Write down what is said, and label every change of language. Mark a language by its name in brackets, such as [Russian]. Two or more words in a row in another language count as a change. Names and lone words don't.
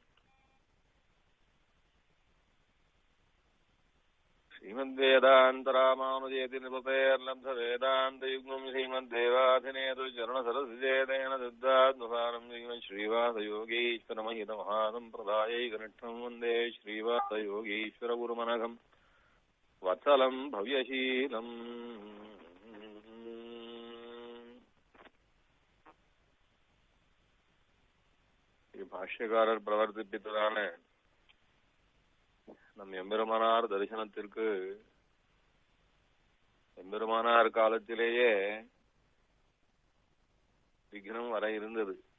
[Sanskrit] श्रीमद्वेदान्तरामानुजेति निपतेर्लब्धवेदान्तयुग्मम् श्रीमद्देवाधिनेतु चरणसरसिजेतेन सिद्धात्मसारम् श्रीमच्छ्रीवासयोगीश्वरमहितमहासम्प्रदायैकनिष्ठम् वन्दे श्रीवासयोगीश्वरगुरुमनघम् वत्सलम् भव्यशीलम्। [Tamil] பாஷ்யக்காரர் பிரவர்த்திப்பித்ததான நம் எம்பெருமானார் தரிசனத்திற்கு எம்பெருமானார் காலத்திலேயே விக்னம் வர இருந்தது.